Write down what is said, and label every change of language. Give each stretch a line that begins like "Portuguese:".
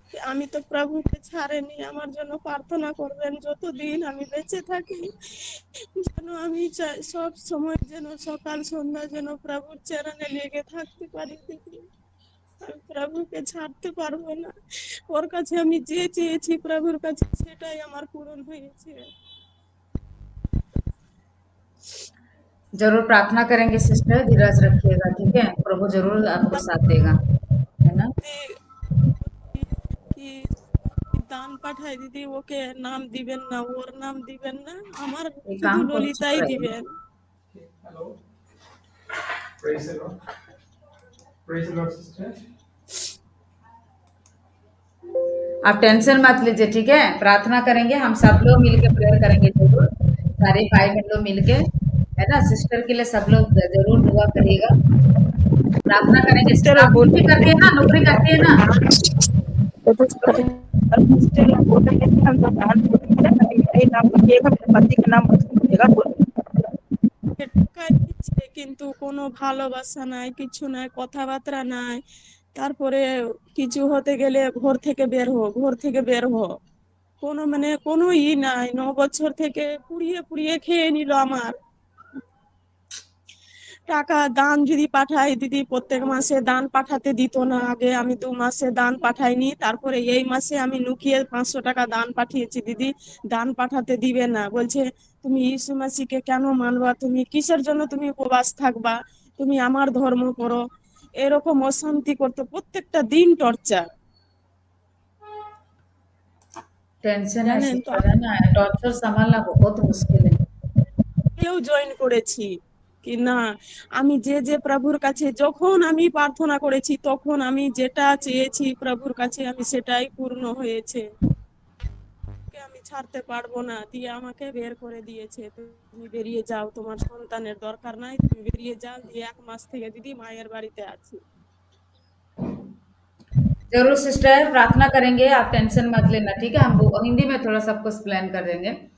Bangla: আমি তো প্রভুকে ছাড়েনি, আমার জন্য প্রার্থনা করবেন যতদিন আমি বেঁচে থাকি, যেন আমি সব সময় যেন সকাল সন্ধ্যা যেন প্রভুর চরণে লেগে থাকতে পারি। আমি প্রভুকে ছাড়তে পারবো না। ওর কাছে আমি যে চেয়েছি প্রভুর কাছে সেটাই আমার পূরণ হয়েছে।
Hindi: जरूर प्रार्थना करेंगे सिस्टर, धीरज रखिएगा। ठीक है, प्रभु जरूर आपको साथ देगा, है ना।
Bangla: দান পাঠায় দিদি, ওকে নাম দিবেন না, ওর নাম দিবেন না, আমার
Hindi: काम
Bangla: শুধু ললিতাই দিবেন।
Hindi: Hello, praise the Lord, praise the Lord sister. आप टेंशन मत लीजिए, ठीक है, प्रार्थना करेंगे, हम सब लोग मिलके प्रेयर करेंगे जरूर, सारे भाई बहन लोग मिलके, है ना। सिस्टर के लिए सब लोग जरूर दुआ करिएगा, प्रार्थना करेंगे। आप भी करती है ना, नौकरी करती है ना। और सिस्टर बोल रहे हैं कि हम लोग दान यही नाम लिखिएगा, मेरे पति का नाम मत लिखिएगा बोल।
Bangla: টাকা দিচ্ছে কিন্তু কোনো ভালোবাসা নাই, কিছু নাই, কথাবার্তা নাই। তারপরে কিছু হতে গেলে ঘর থেকে বের হো, ঘর থেকে বের হো, কোনো মানে কোনো নাই। 9 বছর থেকে পুড়িয়ে পুড়িয়ে খেয়ে নিল আমার টাকা। দান যদি পাঠাই দিদি, প্রত্যেক মাসে দান পাঠাতে দিত না। আগে আমি 2 মাসে দান পাঠাইনি, তারপরে এই মাসে আমি লুকিয়ে 500 টাকা দান পাঠিয়েছি দিদি। দান পাঠাতে দিবে না, বলছে তুমি ইসু মাসিকে কেন মানবা, তুমি কিসের জন্য তুমি উপবাস থাকবা, তুমি আমার ধর্ম করো। এরকম অশান্তি করতো, প্রত্যেকটা দিন টর্চার।
Hindi: टेंशन है
Bangla: জানেন তো,
Hindi: सिस्टर, है ना, टॉर्चर संभालना बहुत मुश्किल है।
Bangla: কেউ জয়েন করেছি কি না, আমি যে যে প্রভুর কাছে যখন আমি প্রার্থনা করেছি, তখন আমি যেটা চেয়েছি প্রভুর কাছে আমি সেটাই পূর্ণ হয়েছে। আমি ছাড়তে পারবো না, দিয়ে আমাকে বের করে দিয়েছে, তুমি বেরিয়ে যাও, তোমার সন্তানের দরকার নাই, তুমি বেরিয়ে যাও। দিয়ে 1 মাস থেকে দিদি মায়ের বাড়িতে আছি।
Hindi: जरूर सिस्टर, प्रार्थना करेंगे, आप टेंशन मत लेना, ठीक है। हम वो हिंदी में थोड़ा सब कुछ प्लान कर देंगे।